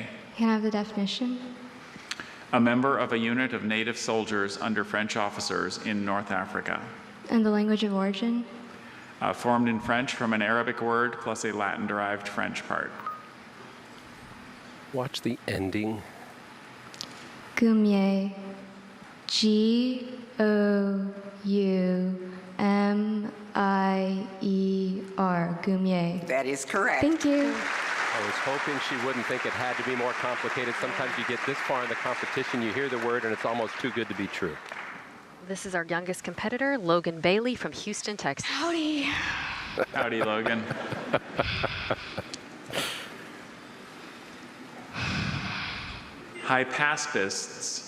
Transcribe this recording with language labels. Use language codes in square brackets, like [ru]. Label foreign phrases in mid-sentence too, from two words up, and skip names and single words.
[en] Can I have the definition? A member of a unit of native soldiers under French officers in North Africa. And the language of origin? Formed in French from an Arabic word plus a Latin-derived French part. Watch the ending. Goumier. G-O-U-M-I-E-R. Goumier. That is correct. Thank you. I was hoping she wouldn't think it had to be more complicated. Sometimes you get this far in the competition, you hear the word, and it's almost too good to be true. This is our youngest competitor, Logan Bailey from Houston, Texas. Howdy. Howdy, Logan. Hypaspists.